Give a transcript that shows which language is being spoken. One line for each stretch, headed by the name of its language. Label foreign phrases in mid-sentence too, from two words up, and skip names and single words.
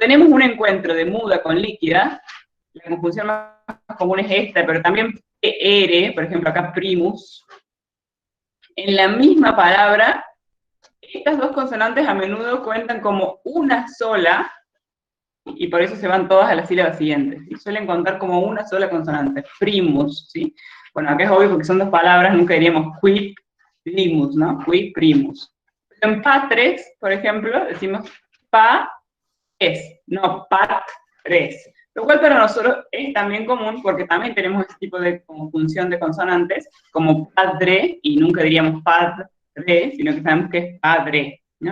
Spanish: Cuando tenemos un encuentro de muda con líquida, la conjunción más común es esta, pero también PR, por ejemplo, acá primus, en la misma palabra, estas dos consonantes a menudo cuentan como una sola, y por eso se van todas a las sílabas siguientes, y suelen contar como una sola consonante, primus, ¿sí? Bueno, acá es obvio porque son dos palabras, nunca diríamos
Latin: quid primus,
Spanish: ¿no?
Latin: Quid primus.
Spanish: Pero en patres, por ejemplo, decimos pa es, no patres, lo cual para nosotros es también común porque también tenemos este tipo de conjunción de consonantes, como padre, y nunca diríamos padre, sino que sabemos que es padre, ¿no?